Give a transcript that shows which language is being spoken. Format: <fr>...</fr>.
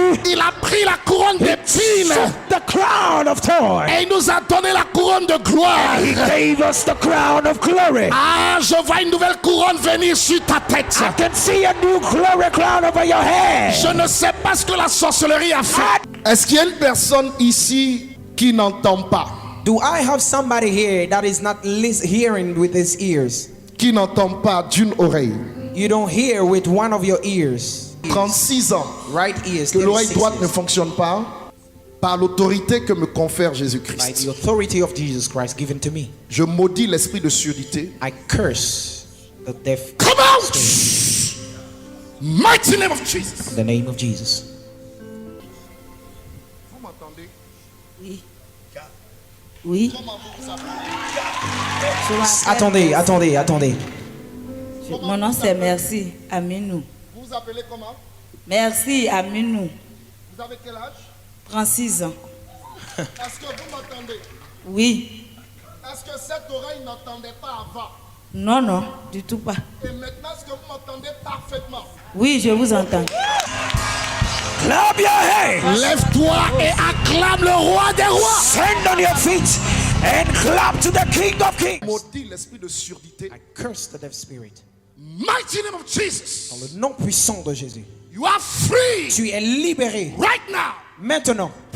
<fr>Il a pris la couronne d'épines. Et il nous a donné la couronne de gloire. Ah, je vois une nouvelle couronne venir sur ta tête.</fr> <en>I can see a new glory crown over your head.</en> <fr>Je ne sais pas ce que la sorcellerie a fait. Est-ce qu'il y a une personne ici qui n'entend pas?</fr> <en>Do I have somebody here that is not hearing with his ears?</en> <fr>Qui n'entend pas d'une oreille?</fr> <en>You don't hear with one of your ears.</en> <fr>36 ans.</fr> <en>Right ears.</en> <fr>Que l'oreille droite ne fonctionne pas. Par l'autorité que me confère Jésus-Christ.</fr> <en>By the authority of Jesus Christ given to me.</en> <fr>Je maudis l'esprit de surdité.</fr> <en>I curse the deaf. Come out! Mighty name of Jesus. In the name of Jesus.</en> <fr>Oui. Oui. Comment vous vous appelez? Attendez. Mon nom c'est Merci Aminou. Vous vous appelez comment? Merci Aminou. Vous avez quel âge? 36 ans. Est-ce que vous m'entendez? Oui. Est-ce que cette oreille n'entendait pas avant? Non, du tout pas. Et maintenant, est-ce que vous m'entendez parfaitement? Oui, je vous entends.</fr> <en>Clap your hands.</en> <fr>Lève-toi et acclame le roi des rois.</fr> <en>Stand on your feet and clap to the King of Kings.</en> <fr>Maudit l'esprit de surdité.</fr> <en>I curse the deaf spirit. Mighty name of Jesus.</en> <fr>Dans le nom puissant de Jésus.</fr> <en>You are free.</en> <fr>Tu es libéré.</fr> <en>Right now.</en> <fr>Maintenant.</fr>